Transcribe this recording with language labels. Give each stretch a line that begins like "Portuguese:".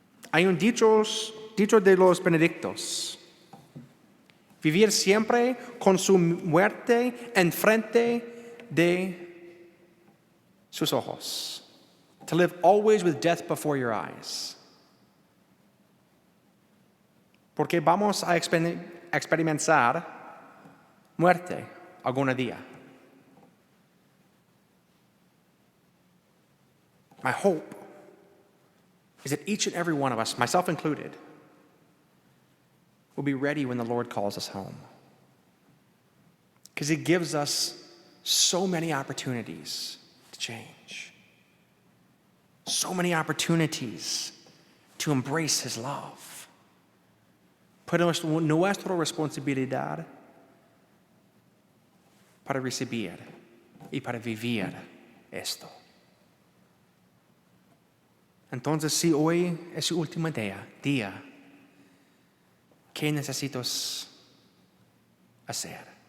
Spanish: Hay un dicho de los benedictos. Vivir siempre con su muerte enfrente de sus ojos.
English: To live always with death before your eyes.
Spanish: Porque vamos a experimentar muerte algún día.
English: My hope is that each and every one of us, myself included, will be ready when the Lord calls us home. Because He gives us so many opportunities to change. So many opportunities to embrace His love.
Spanish: Pero nuestra responsabilidad para recibir y para vivir esto. Entonces, si hoy es su último día, ¿qué necesitas hacer?